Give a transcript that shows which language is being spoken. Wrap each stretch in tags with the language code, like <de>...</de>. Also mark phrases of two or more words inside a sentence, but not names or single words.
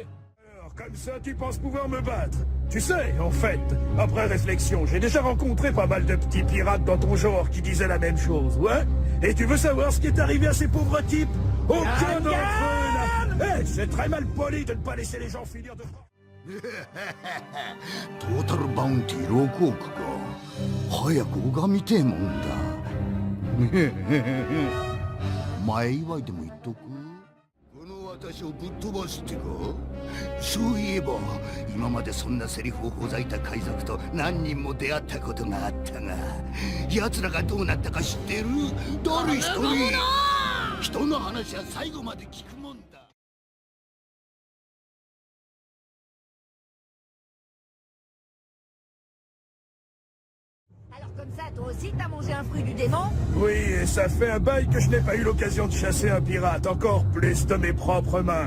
<fr>Alors, comme ça, tu penses pouvoir me battre? Tu sais, en fait, après réflexion, j'ai déjà rencontré pas mal de petits pirates dans ton genre qui disaient la même chose, ouais? Et tu veux savoir ce qui est arrivé à ces pauvres types? Aucun d'entre eux n'a... Eh, c'est très mal poli de ne pas laisser les gens finir de...</fr> <ja>トータルバウンティ6億か。早く拝みてえもんだ。前祝いでも言っとく。この私をぶっ飛ばすってか。そういえば今までそんなセリフをほざいた海賊と何人も出会ったことがあったが、奴らがどうなったか知ってる？誰一人。人の話は最後まで聞くもんだ。</ja> <fr>Alors comme ça, toi aussi t'as mangé un fruit du démon? Oui, et ça fait un bail que je n'ai pas eu l'occasion de chasser un pirate, encore plus de mes propres mains.</fr>